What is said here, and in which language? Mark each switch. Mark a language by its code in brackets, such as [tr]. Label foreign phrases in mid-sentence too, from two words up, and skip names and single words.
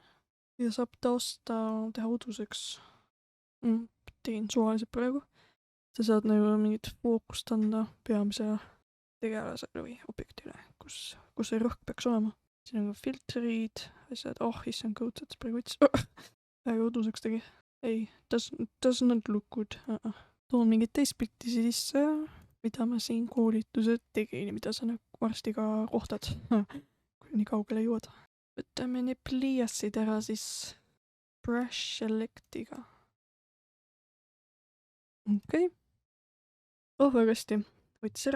[et] Ja saab tausta teha uduseks. Tegin suvaliselt praegu. Sa saad nagu mingit fookust anda peamisele tegelasele või objektile, kus see rõhk peaks olema. Siin on ka filtrid, asjad, issand kõutsed, praegu võttis väga uduseks tegi. Ei, [en] does not look good. [et] Toon mingit teist pilti sisse, mida ma siin koolitused tegin, mida sa varsti ka kohtad, kui nii kaugele jõuad. Võtame need pliiatsid ära siis [en] brush selectiga. [et] Okei. Väga hästi. Võttis ära.